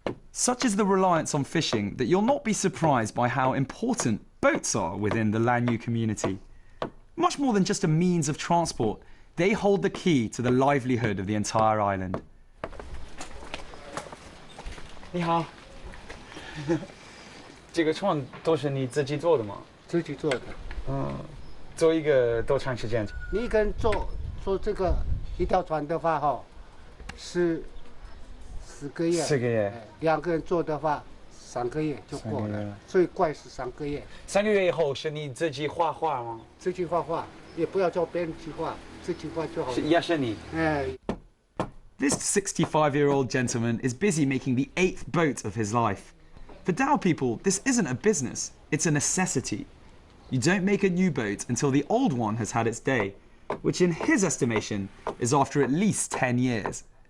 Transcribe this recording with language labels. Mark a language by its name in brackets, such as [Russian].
[English] Such is the reliance on fishing that you'll not be surprised by how important boats are within the Lanyu community. Much more than just a means of transport, they hold the key to the livelihood of the entire island. [Chinese] 你好，这个床都是你自己做的吗？自己做的。做一个多长时间？你一个人做这个一条船的话，是 10个月。 4个月。 2个人做的话，3个月就过了。最快是3个月。 3个月以后是你自己画画吗？自己画画，也不要叫别人去画，自己画就好了。也是你。 [English] This 65-year-old gentleman is busy making the 8th boat of his life. For Dao people, this isn't a business, it's a necessity. You don't make a new boat until the old one has had its day, which in his estimation is after at least 10 years.